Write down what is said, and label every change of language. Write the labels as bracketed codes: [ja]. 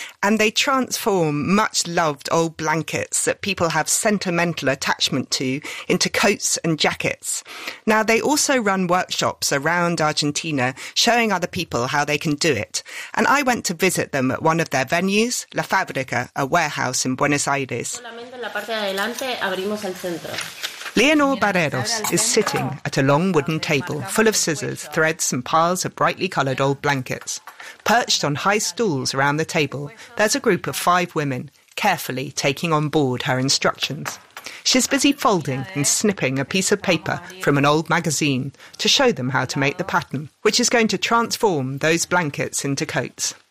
[en] And they transform much-loved old blankets that people have sentimental attachment to into coats and jackets. Now, they also run workshops around Argentina, showing other people how they can do it. And I went to visit them at one of their venues, La Fabrica, a warehouse in Buenos Aires. [es] Solamente en la parte de adelante abrimos el centro. [en] Leonor Barreros is sitting at a long wooden table full of scissors, threads and piles of brightly coloured old blankets. Perched on high stools around the table, there's a group of five women, carefully taking on board her instructions. She's busy folding and snipping a piece of paper from an old magazine to show them how to make the pattern, which is going to transform those blankets into coats.